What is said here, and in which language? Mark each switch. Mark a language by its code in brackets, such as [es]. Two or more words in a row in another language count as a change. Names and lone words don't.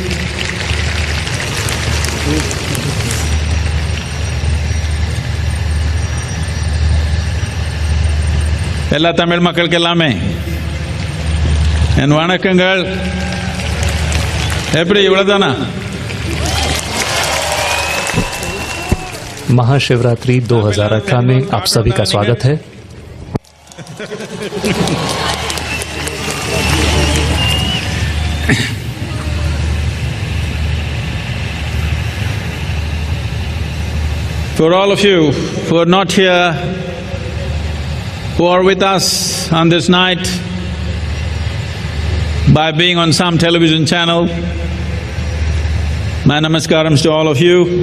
[ta] எல்லா தமிழ் மக்களுக்கு எல்லாமே என் வணக்கங்கள். எப்படி இவ்வளவுதானா? [hi] महाशिवरात्रि 2018 में आप सभी का स्वागत है। [en] For all of you who are not here, who are with us on this night by being on some television channel, my namaskarams to all of you.